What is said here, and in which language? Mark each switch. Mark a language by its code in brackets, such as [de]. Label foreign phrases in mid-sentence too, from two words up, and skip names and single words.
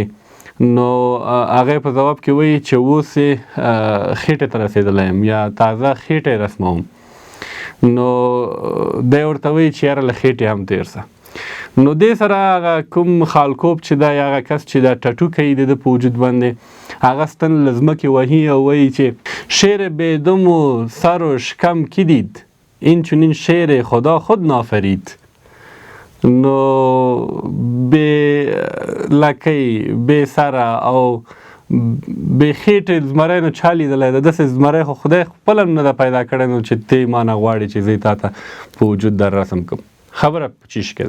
[ps] نو هغه په ځواب کې وایي چې اوس یې خېټې ته رسېدلی یم یا تازه خېټه یې رسموم. نو دی ورته وایي چې یاره له خېټې هم تېر سه. نو دې سره هغه کوم خالکوب چې دا هغه کس چې دا ټاټو کوي د ده په وجود باندې، هغه ستن له ځمکې وهي او وایي چې [fa] شعر بیدم و سر و شکم کی دید، این چنین شعر خدا خود نافرید. [ps] نو بې لکۍ، بې سره او بې خېټې زمری نو چا لیدلی ده؟ داسې زمری خو خدای خپله نه ده پیدا کړی نو چې ته ما نه غواړې چې زه یې تا ته په وجود در رسم کړم. خبره په چیش کې ده.